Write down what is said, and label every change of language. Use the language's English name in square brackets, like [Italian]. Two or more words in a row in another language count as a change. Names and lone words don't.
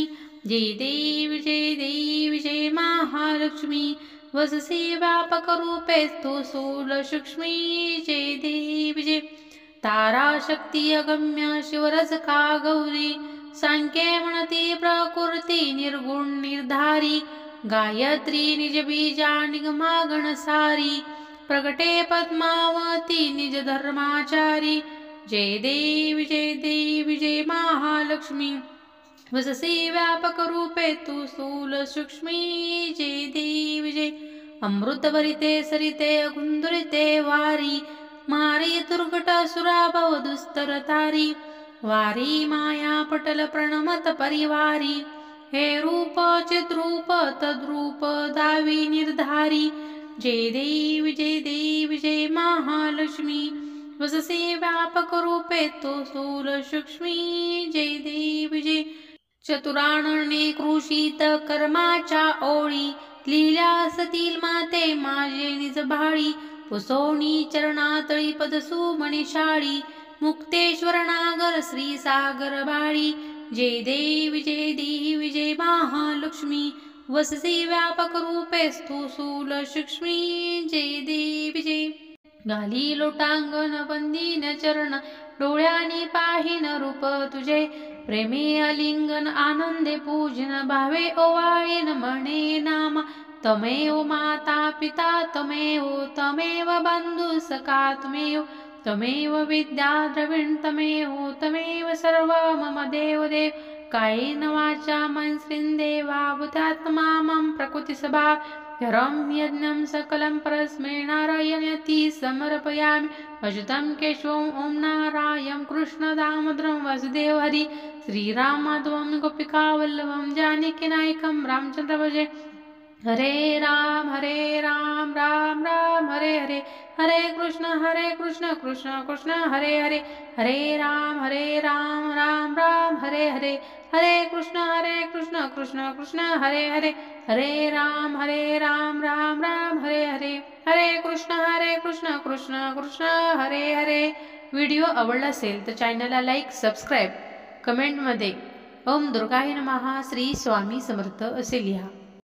[Marathi] जय देवी जय महालक्ष्मी, वससी व्यापक रूपे तू स्थूल सूक्ष्मी. जय देवी जय. तारा शक्ती अगम्य शिवरज का गौरी, सांख्ये म्हणती प्रकृती निर्गुण निर्धारी. गायत्री निज बीजा निगमा गणसारी, प्रगटे पद्मावती निज धर्माचारी. जय देवी जय महालक्ष्मी, वससी व्यापक रूपे तू स्थूल सूक्ष्मी. जय देवी जय. अमृतभरिते सरिते गुंदुरिते वारी, मारी दुर्गट सुरा भव दुस्तर तारी. वारी माया पटल प्रणमत परिवारी, हे रूप चिद्रूप तद्रूप दावी निर्धारी. जय देवी जय महालक्ष्मी, वससी व्यापक रूपे तू स्थूल सूक्ष्मी. जय देवी जय. चतुरानने कृषीत कर्माच्या ओळी, लिहिल्या असतील माते माझे निज भाळी. पुसोणी चरणातळी पदसू मणिशाळी, मुक्तेश्वर नागर श्री सागर बाळी. जय देवी जय महालक्ष्मी, वससी व्यापक रूपे तू स्थूल सूक्ष्मी. जय देवी जय. घाली लोटांगण वंदीन चरण, डोळ्यानी पाहिन रूप तुझे. प्रेमे अलिंगन आनंदे पूजन, भावे ओवाळीन म्हणे नामा. [Sanskrit] तमेव माता पिता तमेव बंधु सखा तमेव विद्या द्रविण तमेव सर्व मम देव. कायेन वाचा मनस्विन्देवा बुद्धात्मा मम प्रकृतिस्वभावं. यज्ञं सकलं परस्मै नारायणयति समर्पयामि. अच्युतं केशवं ॐ नारायणं कृष्ण दामोदरं वासुदेव हरि. श्रीराम माधवं गोपिकावल्लभं जानकीनायकं रामचन्द्र भजे. हरे राम राम राम हरे हरे, हरे कृष्ण कृष्ण कृष्ण हरे हरे, हरे राम राम राम हरे हरे, हरे कृष्ण कृष्ण कृष्ण हरे हरे, हरे राम राम राम हरे हरे, हरे कृष्ण कृष्ण कृष्ण हरे हरे. [Marathi] व्हिडिओ आवडला असेल तर चॅनलला लाईक, सबस्क्राईब, कमेंटमध्ये [Sanskrit] ओम दुर्गाय नमः, [Marathi] श्री स्वामी समर्थ असे लिहा.